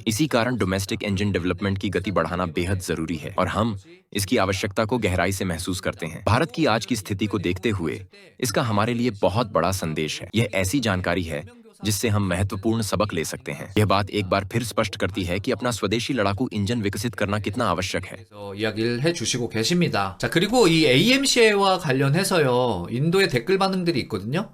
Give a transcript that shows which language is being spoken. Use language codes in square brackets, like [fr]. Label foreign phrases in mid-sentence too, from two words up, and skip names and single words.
[hi] इसी कारण [en] domestic engine development [hi] की गति बढ़ाना बेहद जरूरी है और हम इसकी आवश्यकता को गहराई से महसूस करते हैं। भारत की आज की स्थिति को देखते हुए इसका हमारे लिए बहुत बड़ा संदेश है। यह ऐसी जानकारी है जिससे हम महत्वपूर्ण सबक ले सकते हैं। यह बात एक बार फिर स्पष्ट करती है कि अपना स्वदेशी लड़ाकू इंजन विकसित करना कितना आवश्यक है। [ko] 이야기를 해주시고 계십니다. 자, 그리고 이 AMCA와 관련해서요, 인도의 댓글 반응들이 있거든요.